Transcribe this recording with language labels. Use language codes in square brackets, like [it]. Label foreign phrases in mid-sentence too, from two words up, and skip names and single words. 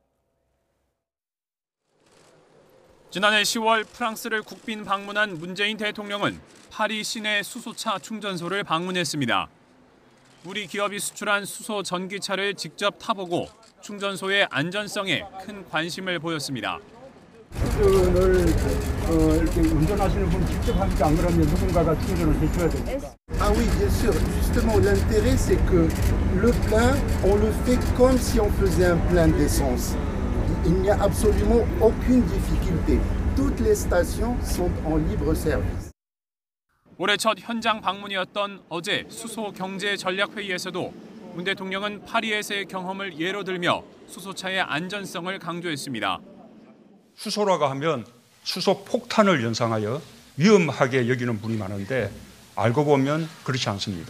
[ko] 지난해 10월 프랑스를 국빈 방문한 문재인 대통령은 파리 시내 수소차 충전소를 방문했습니다. 우리 기업이 수출한 수소 전기차를 직접 타보고 충전소의 안전성에 큰 관심을 보였습니다. 충전을 이렇게 운전하시는 분 직접 하니까 안 그러면 누군가가 충전을 해줘야 됩니까? [fr] Ah oui, bien sûr. Justement, l'intérêt, c'est que le plein, on le fait comme si on faisait un plein d'essence. Il n'y a absolument aucune difficulté. Toutes les stations sont en libre service. [ko] 올해 첫 현장 방문이었던 어제 수소 경제 전략 회의에서도 문 대통령은 파리에서의 경험을 예로 들며 수소차의 안전성을 강조했습니다. 수소라고 하면 수소 폭탄을 연상하여 위험하게 여기는 분이 많은데 알고 보면 그렇지 않습니다.